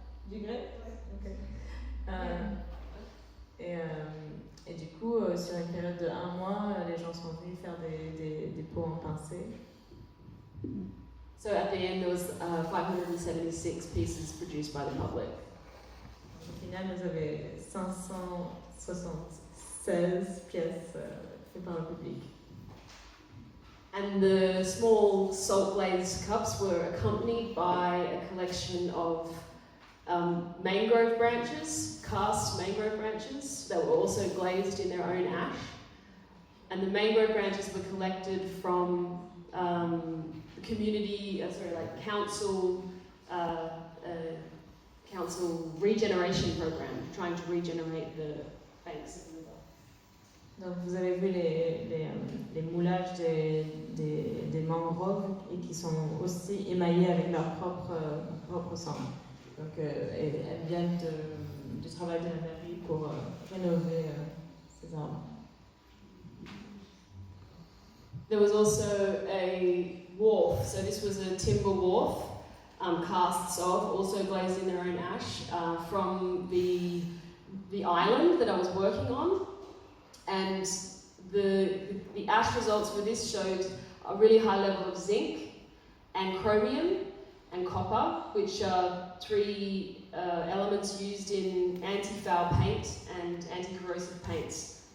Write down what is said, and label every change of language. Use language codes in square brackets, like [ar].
[fr] Du grès? Okay. Et du coup, sur une période de 1 mois, les gens sont venus faire des pots en pincée. [en] So at the end there was 576 pieces produced by the public. [fr] Au final, vous avez 576 pièces faites par le public. [en] And the small salt glazed cups were accompanied by a collection of mangrove branches, cast mangrove branches that were also glazed in their own ash. And the mangrove branches were collected from the community, council regeneration program, trying to regenerate the banks of the river. [fr] Donc vous avez vu les moulages des mangroves et qui sont aussi émaillés avec leur propre sang. Donc elles viennent du travail de la mairie pour rénover ces arbres. [en] There was also a wharf, so this was a timber wharf, casts of, also glazed in their own ash, from the island that I was working on. And the ash results for this showed a really high level of zinc and chromium and copper, which are three elements used in anti-foul paint and anti-corrosive paints.